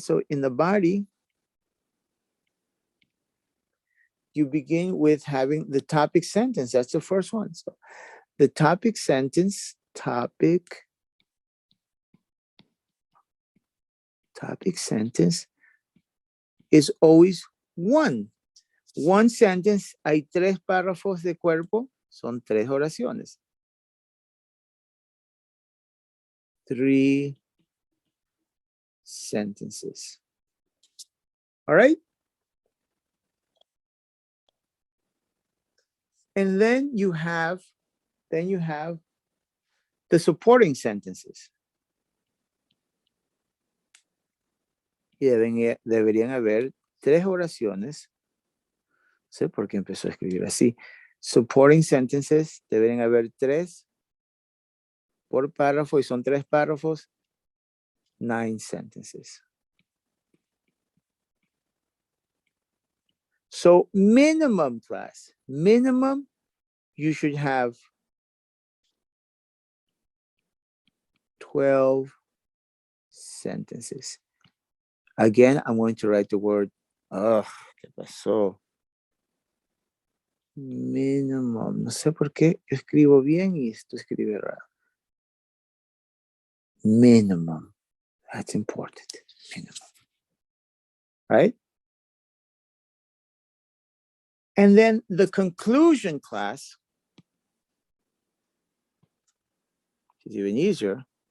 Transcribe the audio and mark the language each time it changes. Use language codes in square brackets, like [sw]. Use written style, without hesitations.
[en] So in the body, you begin with having the topic sentence. That's the first one. So the topic sentence, topic sentence is always 1. 1 sentence, [es] hay 3 párrafos de cuerpo, son 3 oraciones. [en] 3 sentences. All right? And then you have the supporting sentences. [es] Y deberían haber 3 oraciones. No sé por qué empezó a escribir así. [en] Supporting sentences, [es] deberían haber 3 por párrafo, y son 3 párrafos, [en] 9 sentences. So minimum, class, minimum, you should have 12 sentences. Again, I'm going to write the word, [es] ¿qué pasó? Minimum, no sé por qué yo escribo bien y esto escribe raro. [en] Minimum, that's important, minimum, right? And then the conclusion, class, is even easier.